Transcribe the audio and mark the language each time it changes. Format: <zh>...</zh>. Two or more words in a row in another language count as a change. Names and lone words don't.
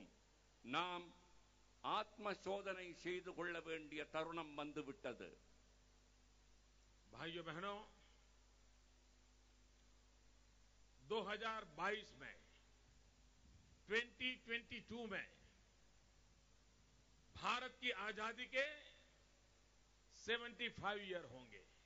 <ta>நாம் ஆத்ம சோதனை செய்து கொள்ள வேண்டிய தருணம் வந்துவிட்டது.</ta> <hi>भाइयों बहनों, 2022 में 2022 में भारत की आजादी के 75 ईयर होंगे।</hi>